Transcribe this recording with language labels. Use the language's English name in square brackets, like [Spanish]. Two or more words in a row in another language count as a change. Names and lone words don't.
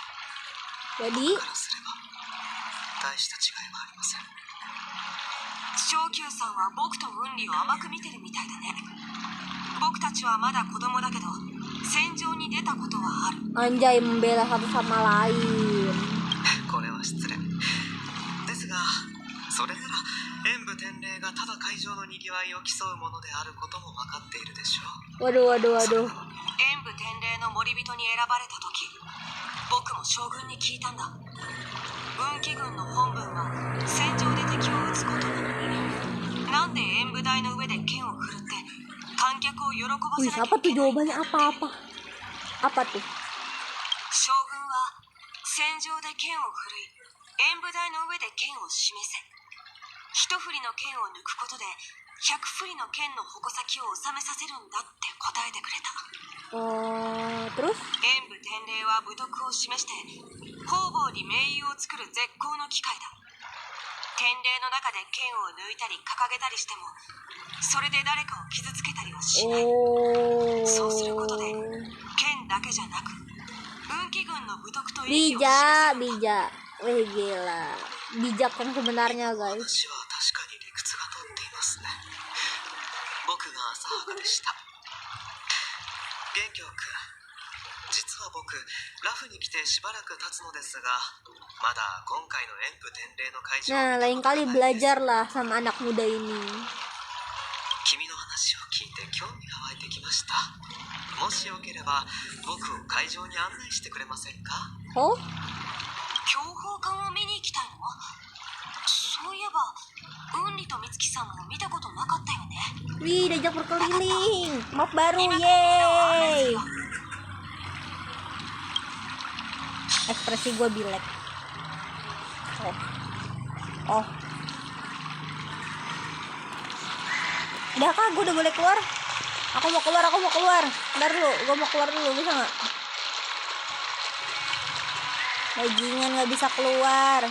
[Indonesian] Jadi [Japanese] からすれば大した違いはありません。昇級さんは僕と雲里を甘く見てるみたいだね。僕たちはまだ子供だけど戦場に出たことはある。 [Indonesian] Anjay, membela satu sama lain. [Japanese] これは失礼ですが、それなら演武天霊がただ会場のにぎわいを競うものであることも分かっているでしょう。 [Indonesian] Waduh, waduh, waduh. [Japanese] 演武天霊の森人に選ばれた時、僕も将軍に聞いたんだ。運気軍の本分は戦場で敵を撃つことなのに、なんで演武台の上で剣を振るって観客を喜ば [Indonesian] Wih, [Japanese] せなきゃ [Indonesian] apa [Japanese] いけ [Indonesian] tuh [Japanese] ないんだ [Indonesian] jawabannya [Japanese] って。 [Indonesian] apa-apa? Apa tuh? [Japanese] 将軍は戦場で剣を振るい、演武台の上で剣を示せ。一振りの剣を抜くことで100振りの剣の矛先を収めさせるんだって答えてくれた。 [Indonesian] Terus? [Japanese] 演武天霊は武徳を示して方々に盟友を作る絶好の機会だ。天霊の中で剣を抜いたり掲げたりしても、それで誰かを傷つけたりはしない。そうすることで剣だけじゃなく運気軍の武徳と意義を示せ [Indonesian] Bijak, [Japanese] るんだ。 [Indonesian] bijak. Wih, gila. Bijak yang sebenarnya, guys. [Japanese] 話は確かに理屈が通っていますね。僕が浅はかでした。元凶君、実は僕ラフに来てしばらく経つのですが、まだ今回の演武天霊の会場 [Indonesian] Nah, [Japanese] を [Indonesian] lain [Japanese] 見たこと [Indonesian] kali [Japanese] がないです。 [Indonesian] belajar lah sama anak muda ini. [Japanese] 君の話を聞いて興味が湧いてきました。もしよければ僕を会場に案内してくれませんか？ [Indonesian] Oh? [Japanese] 強砲艦を見に行きたいの？そういえば雲里と美月さんも見たことなかったよね。 [Indonesian] Wih, diajak berkeliling. Map baru, [Japanese] 今からみんなを案内す [Indonesian] yeay. [Japanese] るよ。 [Indonesian] Ekspresi gue bilek. Oh. Udah kak, gue udah boleh keluar. Aku mau keluar. Bentar dulu, gue mau keluar dulu, bisa nggak? Bajingan nggak bisa keluar.